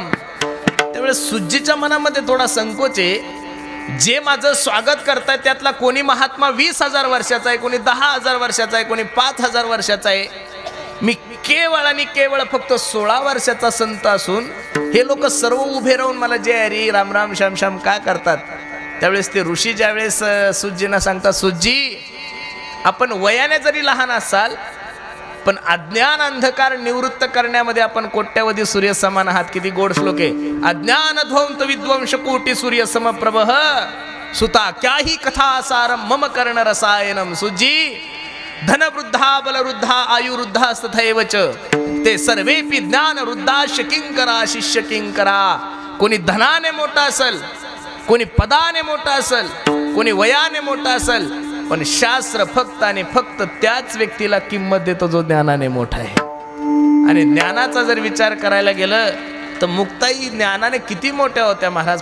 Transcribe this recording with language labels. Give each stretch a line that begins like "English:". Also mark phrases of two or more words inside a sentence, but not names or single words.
Marathi: त्यावेळेस सुजीच्या मनामध्ये थोडा संकोच आहे. जे माझं स्वागत करतायत त्यातला कोणी महात्मा 20,000 वर्षाचा आहे, कोणी 10,000 वर्षाचा आहे, कोणी 5,000 वर्षाचा आहे. मी केवळ आणि केवळ फक्त 16 वर्षाचा संत असून हे लोक सर्व उभे राहून मला जय हरी राम राम श्याम श्याम का करतात. त्यावेळेस ते ऋषी ज्यावेळेस सुज्जींना सांगतात, सुज्जी आपण वयाने जरी लहान असाल पण अज्ञान अंधकार निवृत्त करण्यामध्ये आपण कोट्यावधी सूर्य समान आहात. किती गोड श्लोक आहे.
Sanskrit: अज्ञान ध्वंत विद्वंश कोटी सूर्य समप्रभः सुता क्याही कथा सारम मम कर्ण रसायनम. सुजी धनवृद्धा बलवृद्धा आयुवृद्धा तथैव च ते सर्वेपि ज्ञान वृद्धाश्च किंकरा शिष्य किंकरा.
Marathi: कोणी धनाने मोठा असेल, कोणी पदाने मोठा असेल, कोणी वयाने मोठा असेल, पण शास्त्र फक्त आणि फक्त त्याच व्यक्तीला किंमत देतो जो ज्ञानाने मोठा आहे. आणि ज्ञानाचा जर विचार करायला गेलं तर मुक्ताई ज्ञानाने किती मोठ्या होत्या महाराज.